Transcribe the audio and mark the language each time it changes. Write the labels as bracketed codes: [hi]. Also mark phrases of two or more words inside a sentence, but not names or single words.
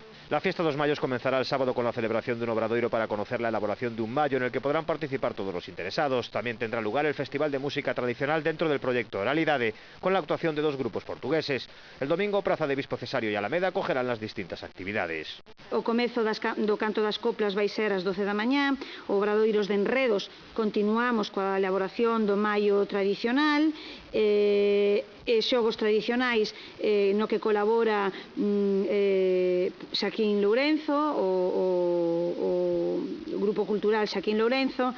[es] La Fiesta dos Mayos comenzará el sábado con la celebración de un obradoiro para conocer la elaboración de un mayo en el que podrán participar todos los interesados. También tendrá lugar el Festival de Música Tradicional dentro del proyecto Oralidade, con la actuación de dos grupos portugueses. El domingo, Praza de Bispo Cesario y Alameda acogerán las distintas actividades. [gl] O comezo do canto das coplas vai ser ás 12 da mañá, o obradoiros de enredos continuamos coa elaboración do maio tradicional, xogos tradicionais no que colabora Xaquín Lourenzo, o Grupo Cultural Xaquín Lourenzo.